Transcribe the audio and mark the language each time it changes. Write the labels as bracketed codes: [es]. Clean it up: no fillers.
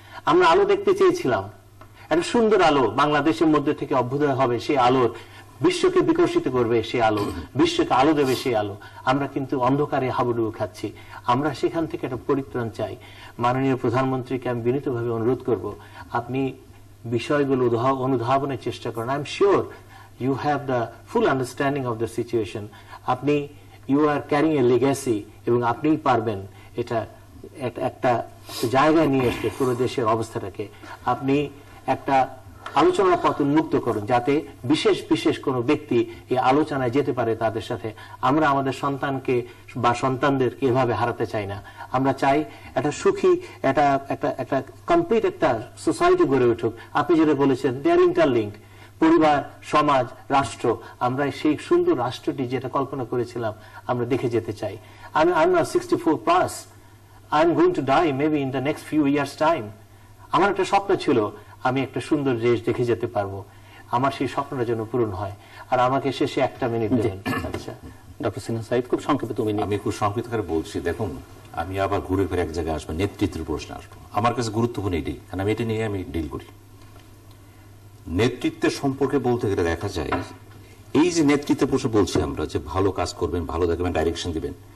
[bn] আমরা আলো দেখতে চেয়েছিলাম, একটা সুন্দর আলো বাংলাদেশের মধ্যে থেকে অভ্যুদয় হবে, সেই আলোর বিশ্বকে বিকশিত করবে সে আলো, বিশ্বকে আলো দেবে সে আলো। আমরা কিন্তু অন্ধকারে হাবুডুবু খাচ্ছি। আমরা সেখান থেকে একটা পরিত্রাণ চাই। মাননীয় প্রধানমন্ত্রীকে আমি বিনীতভাবে অনুরোধ করব, আপনি বিষয়গুলো অনুধাবনের চেষ্টা করেন। [en] I am sure you have the full understanding of the situation. [bn] আপনি [en] you are carrying a legacy [bn] এবং আপনিই পারবেন এটা একটা জায়গায় নিয়ে আসতে পুরো দেশের অবস্থাটাকে। আপনি একটা আলোচনার পথ উন্মুক্ত করুন যাতে বিশেষ বিশেষ কোনো ব্যক্তি এই আলোচনায় যেতে পারে তাদের সাথে। আমরা আমাদের সন্তানকে বা সন্তানদেরকে এভাবে হারাতে চাই না। আমরা চাই একটা সুখী একটা কমপ্লিট একটা সোসাইটি গড়ে উঠুক। আপনি যেটা বলেছেন [en] they are interlinked, [bn] পরিবার, সমাজ, রাষ্ট্র। আমরা সেই সুন্দর রাষ্ট্রটি যেটা কল্পনা করেছিলাম আমরা দেখে যেতে চাই। [en] I'm now 64 plus. I'm going to die maybe in the next few years time. [bn] আমার একটা স্বপ্ন ছিল আমি একটা সুন্দর দেশ দেখে যেতে পারবো। আমার সেই স্বপ্নটা যেন পূরণ হয়। আর আমাকে শেষে একটা মিনিট দেবেন। আচ্ছা ডক্টর সিনহা সাইদ, খুব সংক্ষেপে তুমি। আমি খুব সংক্ষিপ্ত করে বলছি। দেখুন, আমি আবার ঘুরে ফিরে এক জায়গায় আসবো, নেতৃত্বের প্রশ্ন আসবো। আমার কাছে গুরুত্বপূর্ণ এটাই, কারণ আমি এটা নিয়ে আমি ডিল করি। নেতৃত্বের সম্পর্কে বলতে গেলে দেখা যায় এই যে নেতৃত্বের প্রশ্ন বলছি আমরা, যে ভালো কাজ করবেন, ভালো দেখবেন, ডাইরেকশন দিবেন।